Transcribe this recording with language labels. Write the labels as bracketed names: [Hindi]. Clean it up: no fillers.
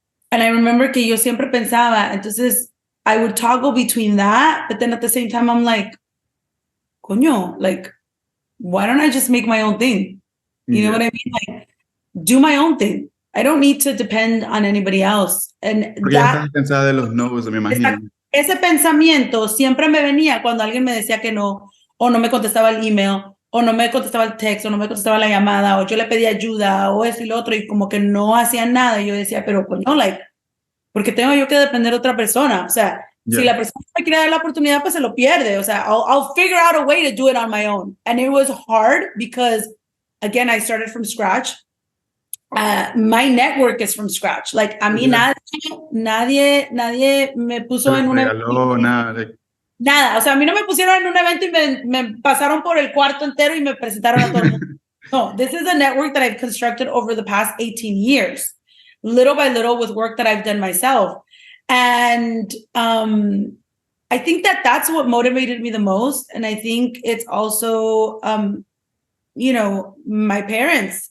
[English] And I remember [Spanish] que yo siempre pensaba, [English] entonces I would toggle between that, but then at the same time, I'm like, coño, like, why don't I just make my own thing? You know what I mean? Like, do my own thing. I don't need to depend on anybody else. And [Spanish] Porque ya estás cansada de los no's, me imagino. Ese pensamiento siempre me venía cuando alguien me decía que no, o no me contestaba el email, o no me contestaba el texto, o no me contestaba la llamada, o yo le pedía ayuda, o eso y lo otro, y como que no hacían nada. Y yo decía, pero coño, like, ¿por qué tengo yo que depender de otra persona? O sea, si la persona me quiere dar la oportunidad, pues se lo pierde. O sea, [English] I'll figure out a way to do it on my own. And it was hard because, again, I started from scratch. My network is from scratch. [Spanish] Like, a mí nadie me puso en un evento. Nada. O sea, a mí no me pusieron en un evento y me pasaron por el cuarto entero y me presentaron a todo el mundo. [English] No, this is a network that I've constructed over the past 18 years, little by little with work that I've done myself. And I think that that's what motivated me the most. And I think it's also, you know, my parents.